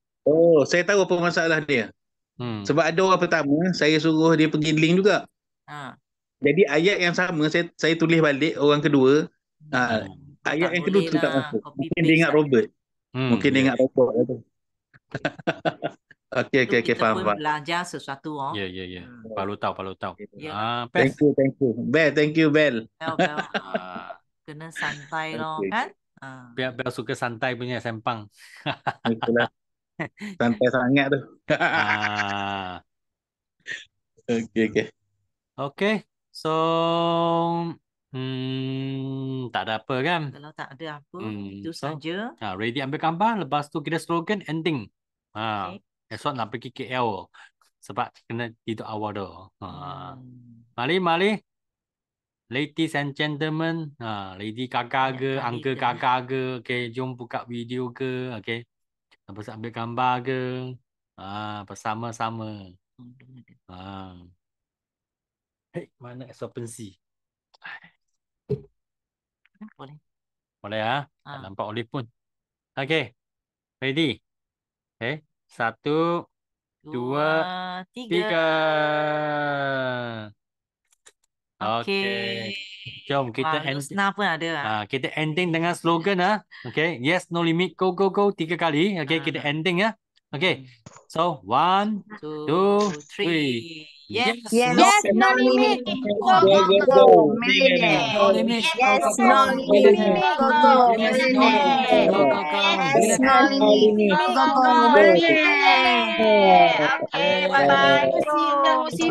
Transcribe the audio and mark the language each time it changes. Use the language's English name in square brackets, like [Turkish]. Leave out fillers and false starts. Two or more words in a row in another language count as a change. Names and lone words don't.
[Malay] Saya tahu apa masalah dia. Sebab ada orang pertama, saya suruh dia pergi link juga. Jadi ayat yang sama saya tulis balik orang kedua. Ayat yang kedua tu tak masuk. Mungkin dia ingat Robert. Mungkin dia ingat Robert lah tu. Okey, faham. Belajar sesuatu. Ya. Baru tahu. [English] Thank you. Bel, thank you, Bel. Bel. [Malay] Kena santai loh kan. Biar suka santai punya sempang. Itulah. Santai sangat tu. Okey. So tak ada apa kan? Kalau tak ada apa, itu saja. Ready ambil gambar, lepas tu kita [English] slogan ending. [Malay] Esok nak pergi KL sebab kena tidur awal tu. Mari. [English] Ladies and gentlemen, lady [Malay] kakak ke, [English] uncle [Malay] kakak ke, [English] okay, [Malay] jom buka [English] video ke, okay. [Malay] Lepas ambil gambar ke, bersama-sama. Mana exopensi? Boleh tak nampak Olive pun. [English] Okay, ready? Okay, 1, 2, 3. [Malay] Okay. Jom kita ending. Pun ada. Kita ending dengan [English] slogan Okay. Yes, no limit. Go. 3 kali. Okay, [Malay] kita ending [English] Okay. So 1, 2, 3. Yes, no limit. Go. Yes, no limit. Yes, no limit. Go. Yes, no limit. Go. Okay, bye-bye. See you.